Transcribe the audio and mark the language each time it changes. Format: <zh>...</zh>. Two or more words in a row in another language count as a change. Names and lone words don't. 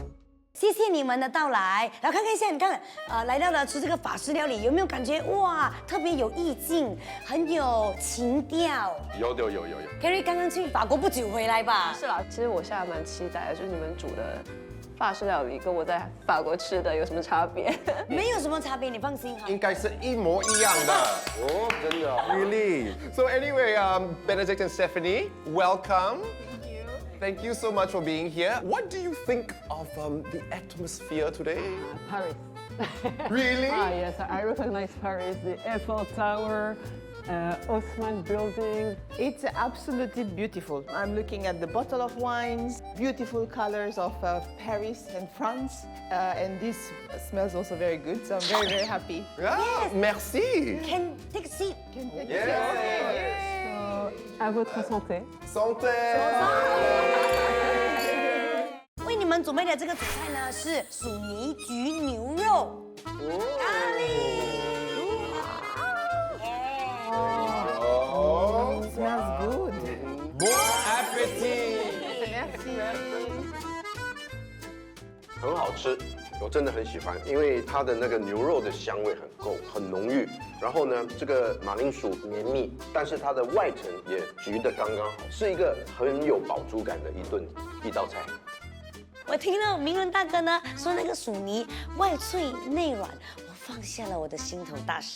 <zh>谢谢你们的到来，来看看一下，你看，来到了吃这个法式料理，有没有感觉哇，特别有意境，很有情调？有。 Kerry 刚刚去法国不久回来吧？是啦，其实我现在蛮期待的，就是你们煮的法式料理跟我在法国吃的有什么差别？没有什么差别，你放心哈。应该是一模一样的。哦，真的。Really?</zh> <en>So anyway, Benedict and Stephanie, welcome. Thank you so much for being here. What do you think of the atmosphere today? Paris. Really? Yes, I recognize Paris, the Eiffel Tower, Haussmann building. It's absolutely beautiful. I'm looking at the bottle of wines, beautiful colors of Paris and France, and this smells also very good, so I'm very, very happy.</en> <fr>Yeah, merci.</fr> <en>Can take a seat. Yes.</en> <fr>À votre santé. Santé.</fr> <zh>为你们准备的这个主菜呢是薯泥焗牛肉咖喱。 Oh.</zh> <en>Smells good.</en> <fr>Bon appétit. Merci.</fr> <zh>很好吃，我真的很喜欢，因为它的那个牛肉的香味很够，很浓郁。然后呢，这个马铃薯绵密，但是它的外层也焗得刚刚好，是一个很有饱足感的一道菜。我听到明伦大哥呢说那个薯泥外脆内软，我放下了我的心头大石。</zh>